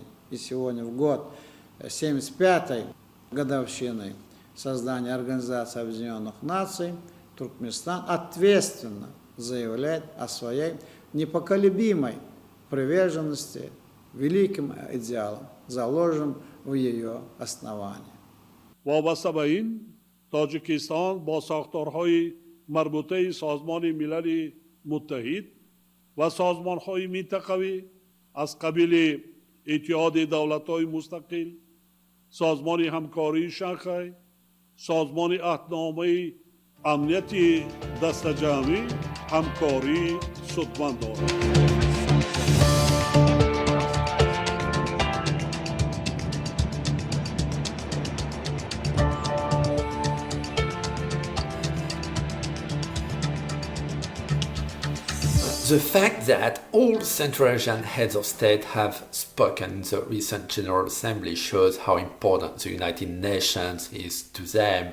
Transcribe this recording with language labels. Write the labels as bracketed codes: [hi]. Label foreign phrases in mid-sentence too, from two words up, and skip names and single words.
[ru] И сегодня в год 75-й годовщины создания Организации Объединенных Наций Туркменистан ответственно заявляет о своей непоколебимой приверженности великим идеалам, заложенным в ее основании. [fa] وابسته به این تاجیکستان با ساختارهای مربوطه سازمان ملل متحد و سازمانهای منطقوی از قبیل اتحاد دولت‌های مستقل، سازمان همکاری شانگهای، سازمان عهدنامه امنیت دست جمعی همکاری سودمند دارد. [en] The fact that all Central Asian heads of state have spoken in the recent General Assembly shows how important the United Nations is to them.